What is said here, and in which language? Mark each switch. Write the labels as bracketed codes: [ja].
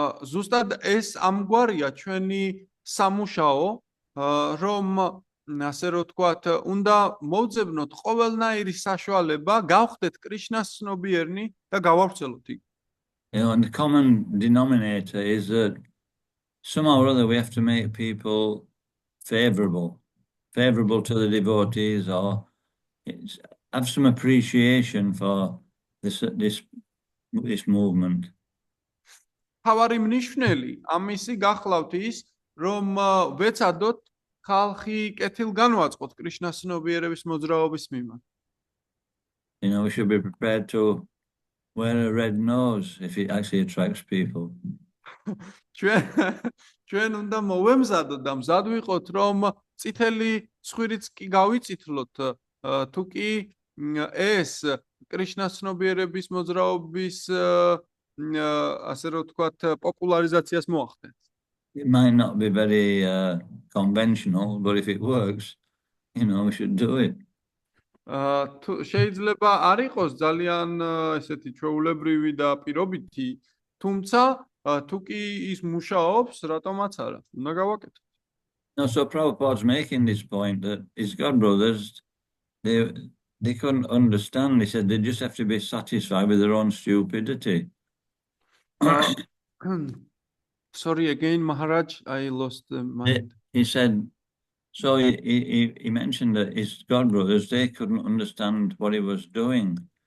[ka] ზუსტად ეს ამგვარია ჩვენი სამუშაო, რომ ასე რომ ვთქვათ, უნდა მოვძებნოთ ყოველნაირი საშუალება, გავხდეთ კრიშნას ცნობიერნი და გავავრცელოთ იქ. [en] And the common denominator is that somehow or other we have to make people favorable to the devotees, or have some appreciation for this movement. [ka] თავარი მნიშვნელი ამისი გახლავთ ის, რომ ვეცადოთ ხალხი კეთილგანვაწყოთ კრიშნას ცნობიერების მოძრაობის მიმართ. [en] We should be prepared to wear a red nose if it actually attracts people. [ka] ჩვენ უნდა მოვემზადოთ და მზად ვიყოთ, რომ წითელი ცხვირიც კი გავიწითლოთ, თუ კი ეს კრიშნას ცნობიერების მოძრაობის ასე რომ ვთქვათ პოპულარიზაციას მოახდენს. [en] It might not be very conventional, but if it works, we should do it. [ka] შეიძლება არ იყოს ძალიან ესეთი ჩვეულებრივი და პირობითი, თუმცა თუ კი ის მუშაობს, რატომაც არა, უნდა გავაკეთოთ. [en] No, so Prabhupada's making this point that his godbrothers, they couldn't understand. He said they just have to be satisfied with their own stupidity. Sorry again, Maharaj, I lost the mind. He said, so he mentioned that his godbrothers, they couldn't understand what he was doing.